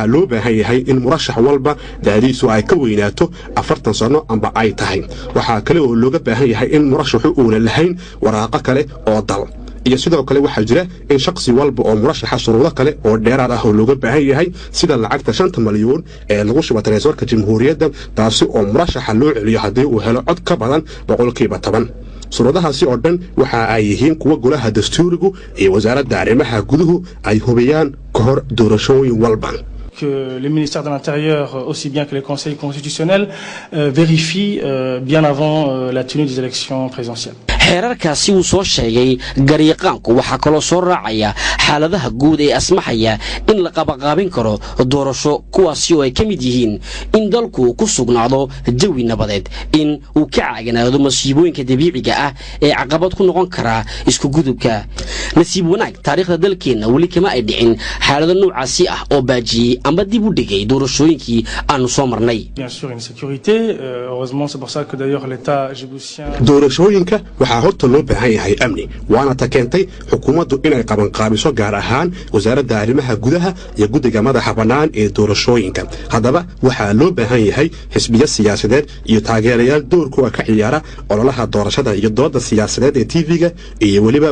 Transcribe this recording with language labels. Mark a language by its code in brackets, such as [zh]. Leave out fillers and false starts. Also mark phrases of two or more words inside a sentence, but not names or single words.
[so] loo baahan yahay in murashax walba daadiisu ay ka weynaato 40 sano amba ay tahay waxaa kale oo looga baahan yahay in murashaxu uuna lahayn waraaqo kale oo dal iyo sidoo kale waxaa jira in shakhsi walba oo murashaxa shuruudo kale oo dheeraad ah oo looga baahan yahay sida lacagta 5 malyan ee lagu shubo taleesorka jamhuuriyadda taasi oo murashaxa loo celiyo haddii uu helo cod ka badan 10%. shuruudahaasi oo dhan waxa ay yihiin kuwa golaha dastuurigu iyo wasaaradda arrimaha guduhu ay hubiyaan ka hor doorashooyin walba [fr] que les ministères de l'Intérieur, aussi bien que les conseils constitutionnels, vérifient bien avant la tenue des élections présidentielles. [so] xeerarkaasi uu soo sheegay gariiqaanku waxaa kaloo soo raacaya xaaladaha guud ee asmaxaya in la qabaqaabin karo doorasho kuwaasi oo ay ka mid yihiin in dalku ku sugnaado jawi nabadeed in uu ka caaganaado masiibooyinka dabiiciga ah ee caqabad ku noqon kara isku gudubka nasiib wanaag taariikhda dalkeena weli kama ay dhicin xaalado noocaasi ah oo baajiyey ama dib u dhigay doorashooyinkii aanu soo marnay [fr] bien sûr une sécurité heureusement c'est pour ça que d'ailleurs l'état djiboutien [so] doorashooyinka waxaa horta loo baahan yahay amni waana ta keentay xukuumaddu inay qabanqaabiso gaar ahaan wasaaradda arrimaha gudaha iyo guddiga madaxa bannaan ee doorashooyinka haddaba waxaa loo baahan yahay xisbiya siyaasadeed iyo taageerayaal doorkooda ka ciyaara ololaha doorashada iyo dooda siyaasadeed ee tv-ga iyo weliba